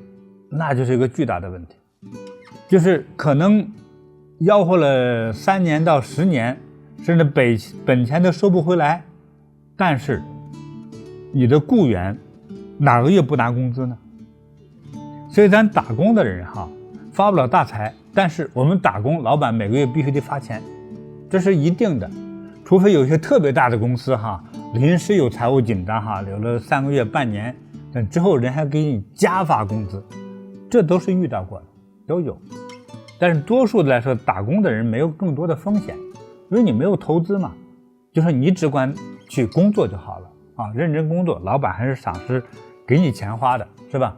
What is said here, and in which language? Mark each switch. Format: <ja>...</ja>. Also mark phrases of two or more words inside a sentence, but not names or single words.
<zh>那就是一个巨大的问题，就是可能吆喝了3年到10年，甚至本钱都收不回来，但是你的雇员哪个月不拿工资呢？所以咱打工的人哈，发不了大财，但是我们打工，老板每个月必須得發錢，這是一定的。除非有些特別大的公司哈，臨時有財務緊張哈，留了3個月、半年，但之後人還給你加發工資，這都是遇到過的，都有。但是多數的來說，打工的人沒有更多的風險，因為你沒有投資嘛，就是你只管去工作就好了啊，認真工作，老板還是賞識給你錢花的，是吧？</zh>